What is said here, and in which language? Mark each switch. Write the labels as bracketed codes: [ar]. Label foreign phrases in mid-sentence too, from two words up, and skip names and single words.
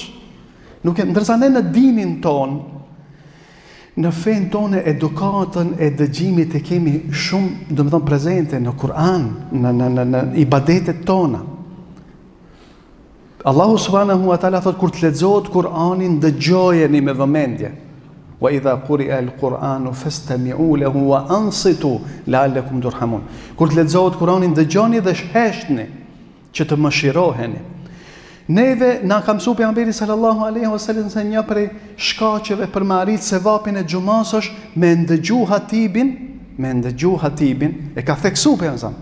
[sq] Ndërsa ne në dinin ton, në fenë tonë edukatën e dëgjimit e kemi shumë, domethënë prezente në Kur'an, në ibadetet tona. Allahu [ar] سبحانه وتعالى [sq] thot kur të lexohet Kur'ani dëgjojeni me vëmendje. [ar] وإذا قرئ القرآن فاستمعوا له وأنصتوا لعلكم ترحمون. [sq] Kur të lexohet Kurani dëgjoni dhe sheshtni që të mëshiroheni. Neve na ka mësuar pejgamberi [ar] صلى الله عليه وسلم [sq] se një prej shkaqeve për me arrit sevapin e xumas është me ndëgju hatibin, e ka theksu pejgamberi.